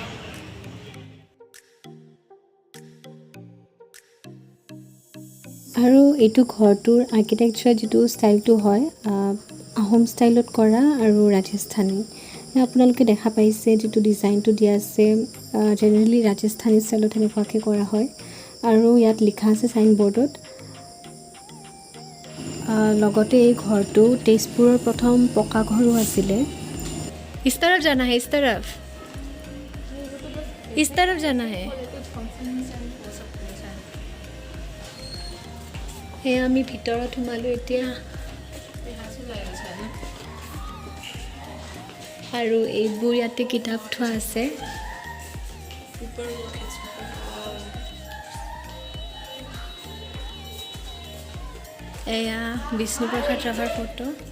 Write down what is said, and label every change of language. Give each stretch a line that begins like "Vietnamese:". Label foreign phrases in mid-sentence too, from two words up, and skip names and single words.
Assamese: আৰু এইটো ঘৰটোৰ আৰ্কিটেকচাৰ যিটো ষ্টাইলটো হয়, আহোম ষ্টাইলত কৰা আৰু ৰাজস্থানী। আপোনালোকে দেখা পাইছে যিটো ডিজাইনটো দিয়া আছে, জেনেৰেলি ৰাজস্থানী ষ্টাইলত এনেকুৱাকৈ কৰা হয়। আৰু ইয়াত লিখা আছে চাইনবোৰ্ডত। লগতে এই ঘৰটো তেজপুৰৰ প্ৰথম পকা ঘৰো আছিলে।
Hindi: इस तरफ जाना है, इस तरफ जाना है।
Assamese: সেয়া আমি ভিতৰত সোমালোঁ এতিয়া। আৰু এইবোৰ ইয়াতে কিতাপ থোৱা আছে। এয়া বিষ্ণুপ্ৰসাদ ৰাভাৰ ফটো।